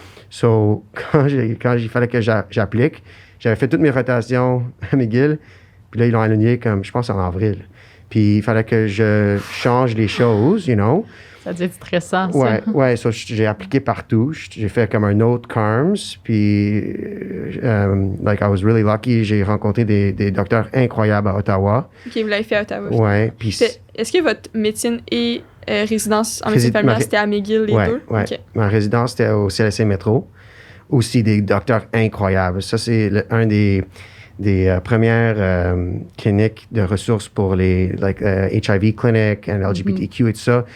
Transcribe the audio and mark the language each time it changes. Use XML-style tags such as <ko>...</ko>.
<fr>So, quand il fallait que j'applique, j'avais fait toutes mes rotations à McGill. Puis là, ils l'ont aligné comme, je pense, en avril. Puis il fallait que je change les choses, you know. Ça devait être stressant, ça. Ouais, so, j'ai appliqué partout. J'ai fait comme un autre CARMS.</fr> <en>Puis, like, I was really lucky.</en> <fr>J'ai rencontré des docteurs incroyables à Ottawa. OK, vous l'avez fait à Ottawa. Ouais. Puis est-ce que votre médecine et résidence en médecine familiale, c'était à McGill, les deux? Ouais. Okay. Ma résidence, c'était au CLSC Métro. Aussi des docteurs incroyables. Ça, c'est un des premières cliniques de ressources pour les</fr> <en>HIV clinic</en> <fr>and LGBTQ et tout ça.</fr>